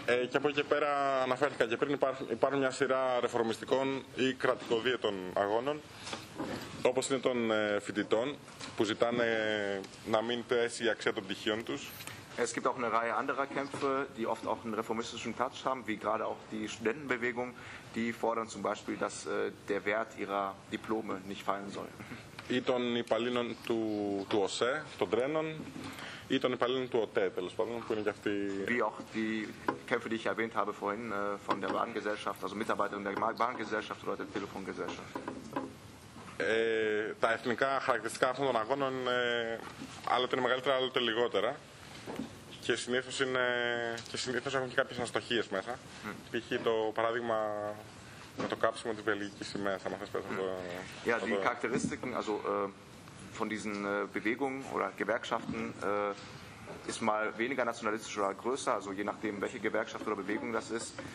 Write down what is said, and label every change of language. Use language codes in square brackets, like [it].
[el] Και από εκεί και πέρα αναφέρθηκα και πριν, υπάρχουν μια σειρά ρεφορμιστικών ή κρατικοδίαιτων αγώνων, όπως είναι των φοιτητών, που ζητάνε να μην πέσει η αξία των πτυχίων τους. [de] Es gibt auch eine Reihe anderer Kämpfe, die oft auch einen reformistischen Touch haben, wie gerade auch die Studentenbewegung, die fordern zum Beispiel, dass der Wert ihrer Diplome nicht fallen soll. [el] ή των υπαλλήλων του, του ΟΣΕ, των Τρένων, ή των υπαλλήλων του ΟΤΕ, τέλος πάντων, που είναι και αυτοί. [de] Wie auch die Kämpfe, die ich erwähnt habe vorhin, von der Bahngesellschaft, also Mitarbeiter der Bahngesellschaft oder der Telefongesellschaft. [el] Τα εθνικά χαρακτηριστικά αυτών των αγώνων είναι άλλοτε είναι μεγαλύτερα, άλλοτε λιγότερα. Και συνήθως, είναι, και συνήθως έχουν και κάποιες αστοχίες μέσα. Mm. Π.χ. το παράδειγμα με το κάψιμο της Βελγικής σημαίας, θα μας πες αυτό. [de] Ja, die Charakteristiken also, von diesen Bewegungen oder Gewerkschaften ist mal weniger nationalistisch oder größer, also je nachdem, welche Gewerkschaft oder Bewegung das ist.